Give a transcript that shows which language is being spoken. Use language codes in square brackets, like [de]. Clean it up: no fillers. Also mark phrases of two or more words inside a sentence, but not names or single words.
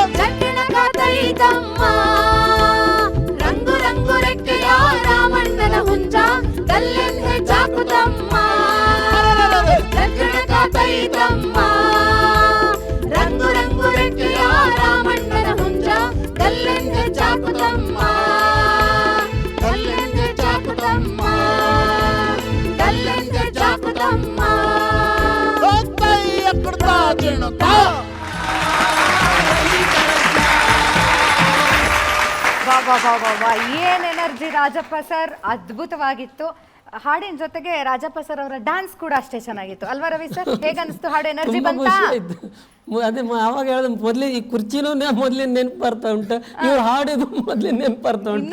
[kn] ಜಗ್ಗಣ ಕಾತೈತಮ್ಮ ರಂಗು ರಂಗು ರೆಕ್ಕೆಯ ರಾಮಣ್ಣನ ಹುಂಜ ಗಲ್ಲೆಂದ ಜಾಕುತಮ್ಮ ಜಗ್ಗಣ ಕಾತೈತಮ್ಮ ರಂಗು ರಂಗು ರೆಕ್ಕೆಯ ರಾಮಣ್ಣನ ಹುಂಜ ಗಲ್ಲೆಂದ ಜಾಕುತಮ್ಮ ಗಲ್ಲೆಂದ ಜಾಕುತಮ್ಮ ಗಲ್ಲೆಂದ ಜಾಕುತಮ್ಮ ಎಕ್ಕಡ್ತಾ ತಿನ್ನುತ್ತಾ ವಾ ಏನ್ ಎನರ್ಜಿ ರಾಜಪ್ಪ ಸರ್, ಅದ್ಭುತವಾಗಿತ್ತು. ಹಾಡಿನ ಜೊತೆಗೆ ರಾಜಪ್ಪ ಸರ್ ಅವರ ಡ್ಯಾನ್ಸ್ ಕೂಡ ಅಷ್ಟೇ ಚೆನ್ನಾಗಿತ್ತು ಅಲ್ವಾ ರವಿ ಸರ್? ಹೇಗನ್ನಿಸ್ತು ಹಾಡು? ಎನರ್ಜಿ ತುಂಬಾ ಬಂತಾ? ಖುಷಿ ಆಯ್ತು. ಅದೇ ಅವಾಗ ಹೇಳ್ದೆ ಮೊದ್ಲೇ ಈ ಕುರ್ಚಿನೂ ಮೊದ್ಲಿನ ನೆನಪು ಬರ್ತಾ ಉಂಟು, ಇವ್ರು ಹಾಡಿದು ಮೊದ್ಲಿನ ನೆನಪು ಬರ್ತಾ ಉಂಟು.